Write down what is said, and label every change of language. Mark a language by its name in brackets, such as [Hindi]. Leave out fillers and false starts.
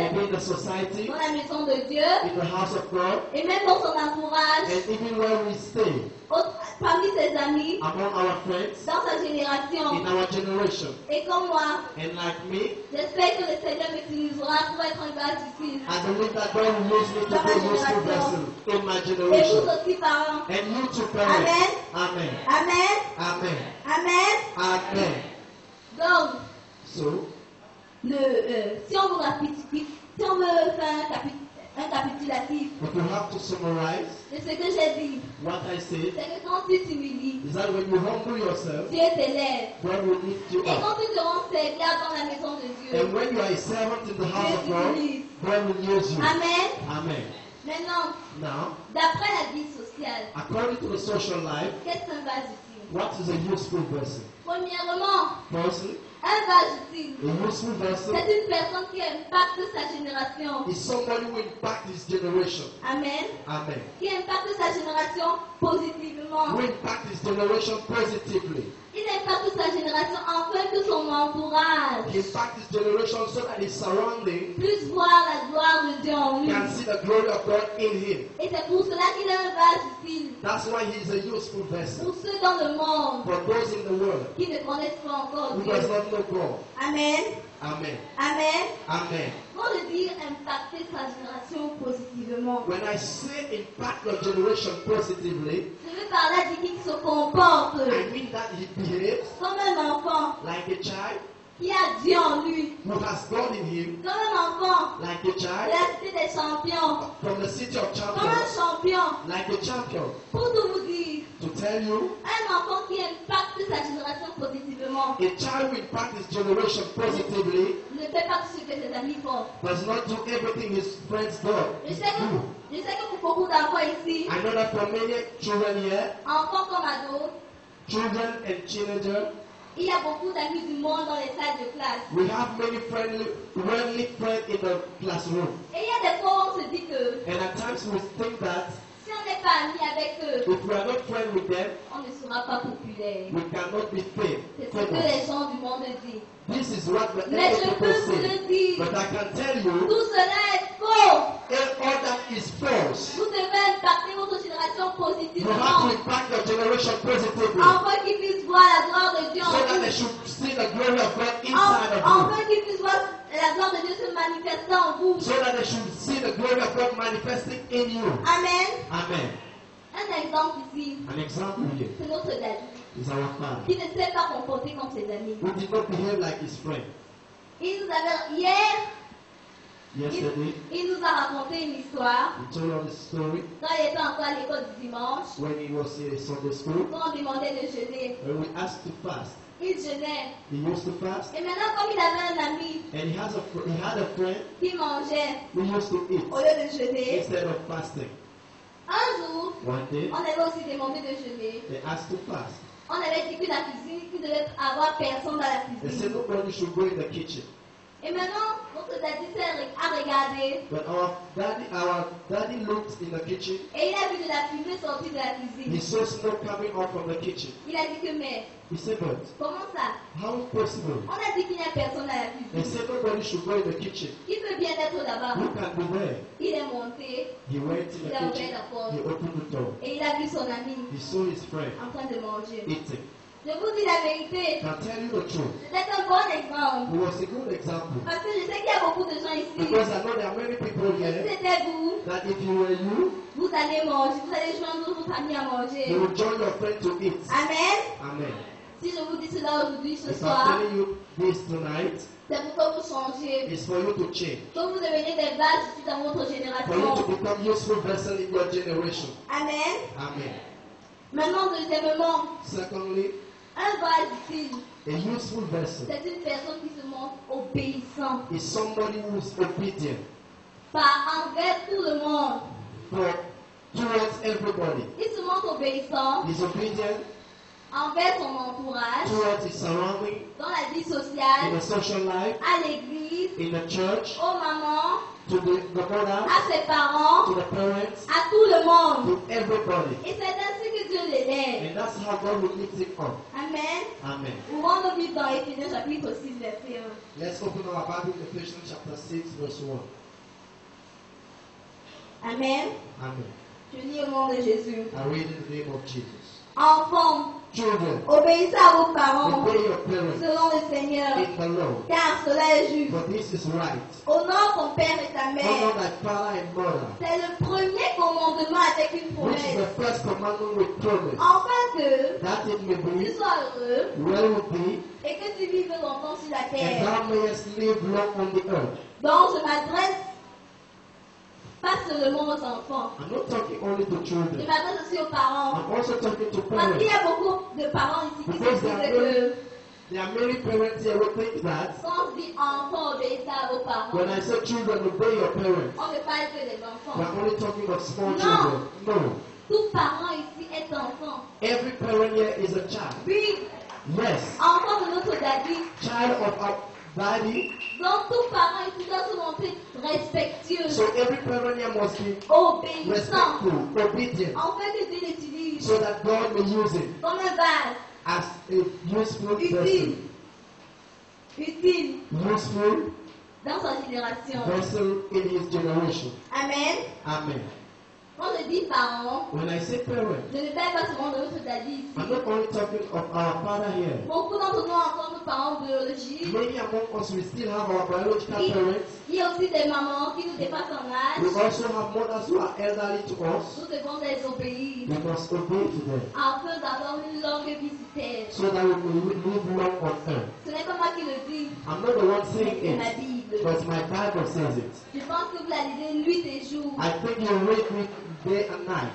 [English] Maybe in the society, [French] dans la maison de Dieu, [English] in the house of God, [French] et même dans son entourage, [English] and even where we stay, [French] parmi ses amis, [English] among our friends, [French] dans sa génération. [English] in our generation. [French] Et comme moi, [English] And like me, [French] j'espère que le Seigneur m'utilisera pour être un base utile. [English] I believe that God will use me to be a useful vessel in my [French] Et vous [English] generation. [French] aussi, parents. [English] And you too, parents. Amen. Amen. Amen. Amen. Amen. Amen. [French] Donc, [English] So, [French] si on veut faire un capitulatif [English] if you have to summarize [French] de ce que j'ai dit, [English] what I said, [French] c'est que quand tu t'humilies, [English] is that when you humble yourself, [French] Dieu t'élève. [English] God will lift you [French] Et quand [English] up. [French] tu te rends serviable dans la maison de Dieu, [English] And when you are a servant in the house of God, God will use you. Amen. Amen. [French] Maintenant, [English] Now, [French] d'après la vie sociale, [English] according to the social life, [French] qu'est-ce qu'un vase utile? [English] what is a useful vessel? [French] Premièrement, [English] Firstly, [French] un vase utile, [English] a useful vessel [French] c'est une personne qui impacte sa génération. [English] is somebody who impacts his generation. Amen. Amen. [French] Qui impacte sa génération positivement. [English] Who impacts his generation positively. [French] Il impacte sa génération afin que son entourage [English] He impacts his generation so that his surrounding [French] puisse voir la gloire de Dieu en lui. [English] can see the glory of God in him. [French] Et c'est pour cela qu'il est un vase utile [English] That's why he is a useful vessel. [French] pour ceux dans le monde [English] For those in the world [French] qui ne connaissent pas encore [English] who [French] Dieu. [English] does not know God. Amen. Amen. Amen. Amen. [French] Quand je dis impacter sa génération positivement, [English] When I say impact your generation positively, [French] je veux par là dire qu'il se comporte [English] I mean that he behaves [French] comme un enfant [English] like a child [French] qui a Dieu en lui, [English] who has God in him, [French] comme un enfant [English] like a [French] de [English] child [French] la cité des champions, [English] from the city of [French] comme un [English] champions, [French] champion. [English] like a champion. [French] Pour tout vous dire, [English] To tell you, [French] un enfant qui impacte sa génération positivement [English] a child who impacts his generation positively [French] ne fait pas tout ce que ses amis font. [English] does not do everything his friends do. [French] Je sais que pour beaucoup d'enfants ici, [English] I know that for many children here, [French] enfants comme ados, [English] children and teenagers, [French] il y a beaucoup d'amis du monde dans les salles de classe. [English] we have many friendly friends in the classroom. [French] Et il y a des fois où on se dit que [English] And at times we think that [French] si on n'est pas ami avec eux, [English] if we are not friends with them, [French] on ne sera pas populaire. [English] we cannot be [French] C'est ce que [English] famous. [French] les gens du monde disent. [English] This is what the [French] Mais [English] other [French] je [English] people [French] peux vous [English] say. [French] le dire, [English] But I can tell you, [French] tout cela est faux. [English] all that is false. [French] Vous devez impacter votre génération [English] You have to [French] positivement, [English] impact your generation positively [French] afin qu'ils puissent voir la gloire de Dieu [English] so [French] en [English] that they [French] vous. [English] should see the glory of God inside of you. [French] Afin qu'ils puissent voir la gloire de Dieu se manifester en vous. [English] So that they should see the glory of God manifesting in you. Amen. Amen. [French] Un exemple ici, [English] An example here [French] c'est notre David, [English] is our father, [French] qui ne s'est pas comporté comme ses amis. [English] who did not behave like his friend. [French] Il nous avait, hier, [English] Yesterday, [French] il nous a raconté une histoire [English] he told us a story [French] quand il était encore à l'école du dimanche, [English] when he was in Sunday school, [French] quand on demandait de jeûner. [English] when we asked to fast. [French] Il jeûnait. [English] He used to fast, [French] Et maintenant, comme il avait un ami [English] and he had a friend [French] qui mangeait [English] who used to eat [French] au lieu de jeûner, [English] instead of fasting. [French] un jour, [English] One day, [French] on avait aussi demandé de jeûner. [English] they asked to fast. [French] On avait dit que la cuisine, qu'il devait avoir personne dans la [English] They [French] cuisine. [English] said nobody should go in the kitchen. [French] Et maintenant, notre daddy a regardé regardé [English] When our daddy looked in the kitchen, [French] et il a vu de la fumée sortir de la [English] he [French] cuisine. [English] saw smoke coming out from the kitchen. [French] Il a dit que mais, [English] He said, but [French] comment ça? [English] how is possible? [French] On a dit qu'il n'y a personne à la [English] They [French] cuisine. [English] said nobody should go in the kitchen. [French] Qui peut bien être là-bas? [English] Who can be there? [French] Il est monté [English] He went in [French] Il [English] the [French] a ouvert [English] kitchen. [French] la porte. [English] He opened the door. [French] et il a vu son ami [English] He saw his friend [French] en train de manger. [English] eating. [French] Je vous dis la vérité, [English] Can tell you the truth. [French] c'est un bon exemple. [English] It was a good example. [French] Parce que je sais qu'il y a beaucoup de gens ici. [English] Because I know there are many people [French] Si [English] here [French] c'était vous, [English] that if you were you, [French] vous allez manger, vous allez joindre votre ami à manger. [English] you would join your friend to eat. Amen. Amen. [French] Si je vous dis cela aujourd'hui, ce [English] If I'm [French] soir, [English] telling you this tonight, [French] c'est pour que vous changiez, [English] it's for you to change. [French] que vous deveniez des vases dans votre [English] For you to [French] génération. [English] become useful vessel in your generation. Amen. Amen. [French] Maintenant, deuxièmement, [English] Secondly, [French] un vase utile, [English] a useful vessel [French] c'est une personne qui se montre obéissant, [English] is somebody who is obedient [French] pas envers tout le monde. [English] towards everybody. [French] Il se montre obéissant [English] He's obedient [French] envers son entourage, [English] towards his surrounding, [French] dans la vie [English] in [French] sociale, [English] the social life, [French] à l'église, [English] in the church, [French] aux mamans, [English] to the mother, [French] à ses parents, [English] to the parents, [French] à tout le monde. [English] to everybody. [French] Et c'est ainsi que Dieu l'élève. [English] And that's how God will lift him up. Amen. Amen. [French] Ouvrons nos Bibles dans Éphésiens chapitre 6, verset 1. [English] Let's open our Bible in Ephesians chapter 6, verse 1. Amen. Amen. [French] Je lis au nom de Jésus. [English] I read in the name of Jesus. [French] Enfants, [English] Children, [French] obéissez à vos parents [English] obey your parents [French] selon le Seigneur, [English] in the Lord, [French] car cela est juste. [English] for this is right. [French] Honore ton père et ta [English] Honor [French] mère. [English] thy father and mother, [French] C'est le premier commandement avec une [English] which is the [French] promesse. [English] first commandment with promise, [French] Afin que [English] that it may [French] tu [English] be [French] sois heureux [English] well with thee, [French] et que tu vives longtemps sur la [English] and [French] terre. [English] thou mayest live long on the earth. [French] Donc je m'adresse pas seulement aux enfants. [English] I'm not talking only to [French] Je [English] children. [French] m'adresse aussi aux parents. [English] I'm also talking to [French] Parce qu'il y [English] parents. [French] a beaucoup de parents ici qui se [English] Because there are [French] que [English] There are many parents here who think that [French] quand on dit enfants, obéissez à vos parents, [English] when I say children, obey your parents, [French] on ne parle que des enfants. [English] we're only talking of small No. children. No. [French] Tout parent ici est enfant. [English] Every parent here is a child. [French] Oui, [English] Yes. [French] enfant de notre daddy. [English] Child of our daddy. [French] Donc tout parent ici doit se montrer respectueux, [English] So every parent here must be [French] obéissant, [English] respectful, obedient, [French] afin que Dieu l'utilise [English] so that God may use it [French] comme un vase [English] as a useful vessel. [French] utile, utile [English] Useful [French] dans sa génération. [English] vessel in his generation. Amen. Amen. [French] Quand je dis parents, [English] When I say parent, [French] je ne parle pas seulement de notre daddy ici. [English] I'm not only talking of our father here. [French] Beaucoup d'entre nous ont encore nos parents biologiques. [English] Many among us, we still have our biological parents. [French] Il y a aussi des mamans qui nous dépassent en [English] We [French] âge. [English] also have mothers who are elderly to us. [French] Nous devons les obéir [English] We must obey to them [French] afin d'avoir une longue vie sur terre. [English] so that we may live long on earth. [French] Ce n'est pas moi qui le dis, [English] I'm not the one saying [French] c'est la [English] it, [French] Bible. [English] but my Bible says it. [French] Je pense que vous la lisez nuit et jour. [English] I think you read it day and night.